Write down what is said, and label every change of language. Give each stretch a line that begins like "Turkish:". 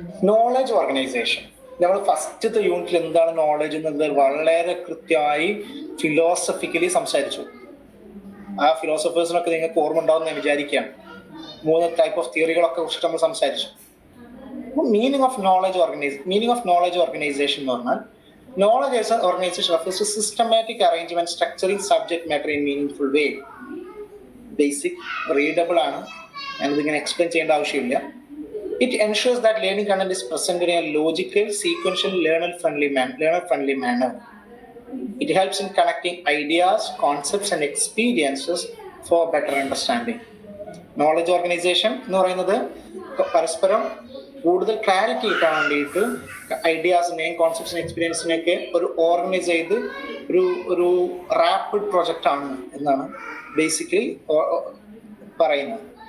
Malayalam: Knowledge organisation, നമ്മൾ ഫസ്റ്റത്തെ യൂണിറ്റിൽ എന്താണ് നോളജ് എന്നുള്ളത് വളരെ കൃത്യമായി ഫിലോസഫിക്കലി സംസാരിച്ചു. ആ ഫിലോസഫേഴ്സിനൊക്കെ നിങ്ങൾക്ക് ഓർമ്മ ഉണ്ടാവും ഞാൻ വിചാരിക്കുകയാണ്. 3 ടൈപ്പ് ഓഫ് തിയറികളൊക്കെ കുറിച്ചിട്ട് നമ്മൾ സംസാരിച്ചു.
English: meaning of knowledge organisation
Malayalam: എന്ന് പറഞ്ഞാൽ,
English: knowledge as an organization refers to systematic arrangement structuring subject matter in meaningful way. Basic, readable
Malayalam: ആണ്, ഞാനിതിങ്ങനെ എക്സ്പ്ലെയിൻ ചെയ്യേണ്ട ആവശ്യമില്ല.
English: It ensures that learning content is presented in a logical, sequential, learner-friendly manner. It helps in connecting ideas, concepts and experiences for better understanding.
Malayalam: Knowledge organization എന്ന് പറയുന്നത് പരസ്പരം കൂടുതൽ clarity കിട്ടാൻ വേണ്ടിയിട്ട് ഐഡിയാസിനെയും കോൺസെപ്റ്റ്സിനെയും എക്സ്പീരിയൻസിനെയൊക്കെ ഒരു ഓർഗനൈസ് ചെയ്ത് ഒരു റാപ്പിഡ് പ്രൊജക്റ്റ് ആണ് എന്നാണ് ബേസിക്കലി പറയുന്നത്.